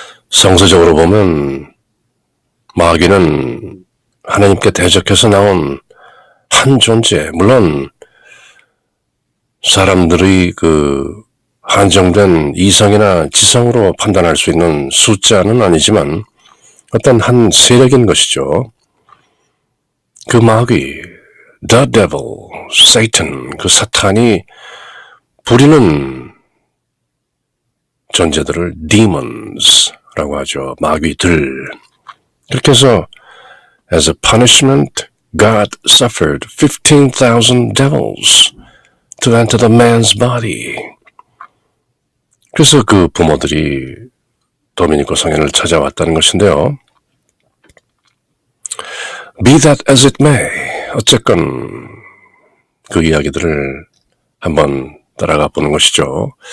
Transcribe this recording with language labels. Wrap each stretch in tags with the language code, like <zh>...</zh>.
<ko>성서적으로 보면 마귀는 하나님께 대적해서 나온 한 존재, 물론 사람들의 그 한정된 이성이나 지성으로 판단할 수 있는 숫자는 아니지만 어떤 한 세력인 것이죠. 그 마귀, the devil, Satan, 그 사탄이 부리는 존재들을 demons라고 하죠. 마귀들. 그렇게 해서</ko> <en>as a punishment, God suffered 15,000 devils to enter the man's body.</en> <ko>그래서 그 부모들이 도미니코 성인을 찾아왔다는 것인데요.</ko> <en>Be that as it may,</en> <ko>어쨌건 그 이야기들을 한번 따라가 보는 것이죠.</ko>